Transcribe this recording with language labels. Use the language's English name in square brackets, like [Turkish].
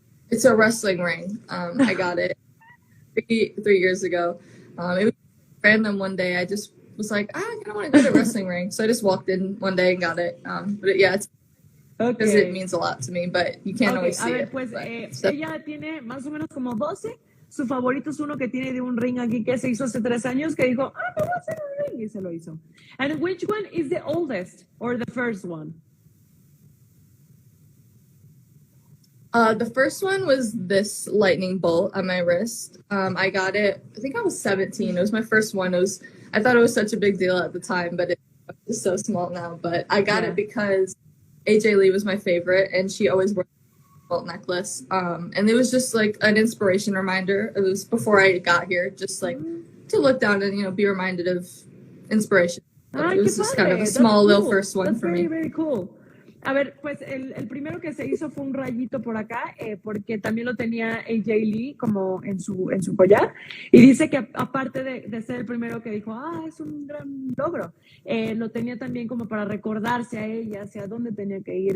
[English] It's a wrestling ring. I got it 3 years ago. It was random one day. I just was like, I kind of want to get a wrestling ring. So I just walked in one day and got it. But it's because it means a lot to me, but you can't always see it. [Spanish] Pues, ella tiene más o menos como 12. Su favorito es uno que tiene de un ring aquí que se hizo hace 3 años, que dijo, me voy a hacer un ring, y se lo hizo. [English] And which one is the oldest or the first one? The first one was this lightning bolt on my wrist. I got it, I think I was 17. It was my first one. I thought it was such a big deal at the time, but it's so small now. But I got it because AJ Lee was my favorite, and she always wore bolt necklace. And it was just like an inspiration reminder. It was before I got here, just like to look down and be reminded of inspiration. It was just kind of a small little first one for me. Very, very cool. [Spanish] A ver, pues el primero que se hizo fue un rayito por acá, porque también lo tenía AJ Lee como en su collar. Y dice que aparte de ser el primero que dijo, es un gran logro, lo tenía también como para recordarse a ella, hacia dónde tenía que ir.